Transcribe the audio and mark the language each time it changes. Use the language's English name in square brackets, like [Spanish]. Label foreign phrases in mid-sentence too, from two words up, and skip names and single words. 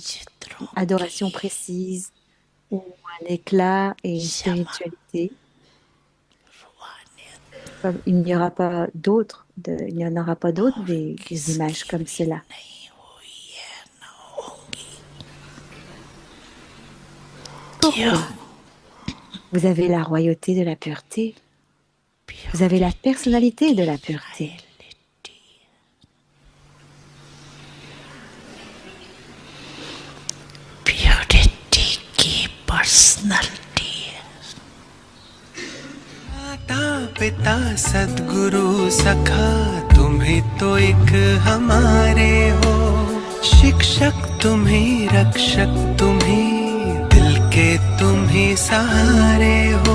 [Hindi] चित्रों [French] adoration [Hindi] की [French] précise ou un éclat et une [Hindi] क्षमा [French] spiritualité. [Hindi] रूहानियत [French] Comme il n'y en aura pas d'autres [Hindi] और [French] des images [Hindi] किसकी [French] comme [Hindi] भी [French] cela. [Hindi] नहीं हुई है न होंगी क्यों [French] Pourquoi? Vous avez la royauté de la pureté. Vous avez la [English] Purity [French] personnalité de [Hindi] की [French] la pureté. [English] reality. Purity की personality. [Hindi] माता पिता सद्गुरु सखा तुम ही तो एक हमारे हो। शिक्षक तुम ही रक्षक तुम ही दिल के तुम ही सहारे हो।